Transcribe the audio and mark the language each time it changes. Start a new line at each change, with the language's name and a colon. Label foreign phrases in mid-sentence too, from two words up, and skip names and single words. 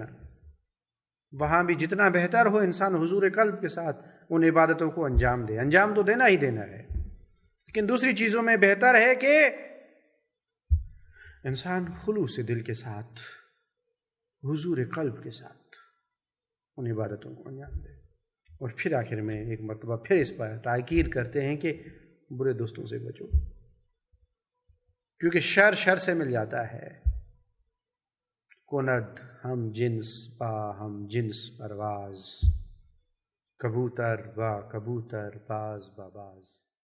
Urdu: وہاں بھی جتنا بہتر ہو انسان حضور قلب کے ساتھ ان عبادتوں کو انجام دے، انجام تو دینا ہی دینا ہے، لیکن دوسری چیزوں میں بہتر ہے کہ انسان خلوص سے دل کے ساتھ، حضور قلب کے ساتھ ان عبادتوں کو انجام دے۔ اور پھر آخر میں ایک مرتبہ پھر اس پر تاکید کرتے ہیں کہ برے دوستوں سے بچو، کیونکہ شر سے مل جاتا ہے۔
Persian: کند ہم جنس با ہم جنس پرواز، کبوتر با کبوتر باز با باز۔